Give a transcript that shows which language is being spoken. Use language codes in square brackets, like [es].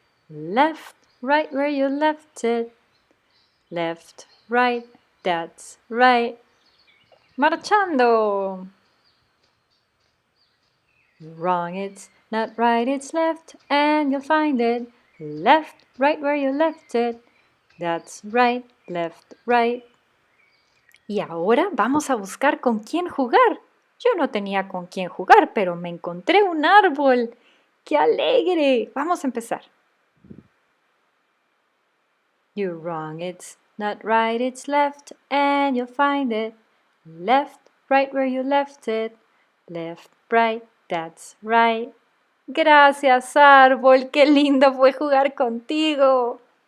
[en] Left, right where you left it. Left, right, that's right. [es] Marchando. [en] You're wrong, it's not right, it's left, and you'll find it. Left, right where you left it. That's right, left, right. [es] Y ahora vamos a buscar con quién jugar. Yo no tenía con quién jugar, pero me encontré un árbol. ¡Qué alegre! Vamos a empezar. [en] You're wrong, it's not right, it's left, and you'll find it. Left, right where you left it. Left, right, that's right. [es] Gracias, árbol, qué lindo fue jugar contigo.